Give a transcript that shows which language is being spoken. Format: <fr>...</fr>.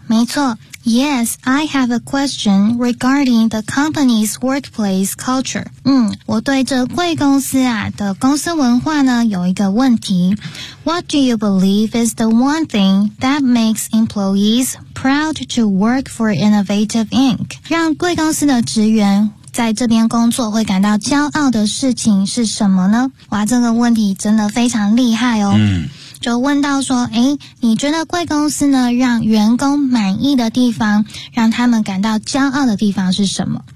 <zh>没错</zh> <en>Yes, I have a question regarding the company's workplace culture.</en> <zh>嗯，我对这贵公司啊的公司文化呢有一个问题。</zh> <en>What do you believe is the one thing that makes employees proud to work for Innovative Inc?</en> <zh>让贵公司的职员在这边工作会感到骄傲的事情是什么呢？哇，这个问题真的非常厉害哦。嗯。就问到说诶你觉得贵公司呢让员工满意的地方让他们感到骄傲的地方是什么</zh>